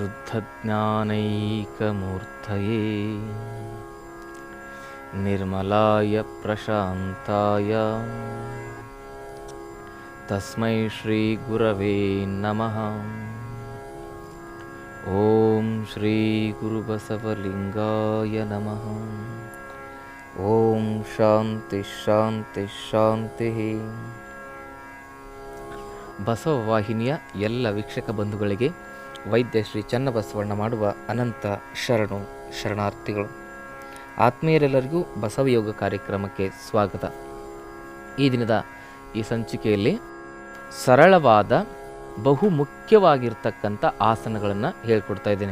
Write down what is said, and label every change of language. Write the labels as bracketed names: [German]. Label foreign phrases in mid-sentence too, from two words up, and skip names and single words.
[Sanskrit] शुद्धज्ञानैकमूर्तये निर्मलाय प्रशान्ताय तस्मै श्री गुरवे नमः। ओम श्री गुरुबसवलिंगाय नमः। ओम शांति शांति ಶಾಂತಿ. [Kannada] ಬಸವವಾಹಿನಿಯ ಎಲ್ಲ ವೀಕ್ಷಕ ಬಂಧುಗಳಿಗೆ ವೈದ್ಯ ಶ್ರೀ ಚನ್ನಬಸವಣ್ಣ ಮಾಡುವ ಅನಂತ ಶರಣಾರ್ಥಿಗಳು. ಆತ್ಮೀಯರೆಲ್ಲರಿಗೂ ಬಸವಯೋಗ ಕಾರ್ಯಕ್ರಮಕ್ಕೆ ಸ್ವಾಗತ. ಈ ದಿನದ ಈ ಸಂಚಿಕೆಯಲ್ಲಿ ಸರಳವಾದ ಬಹು ಮುಖ್ಯವಾಗಿರ್ತಕ್ಕಂಥ ಆಸನಗಳನ್ನು ಹೇಳ್ಕೊಡ್ತಾ ಇದ್ದೀನಿ.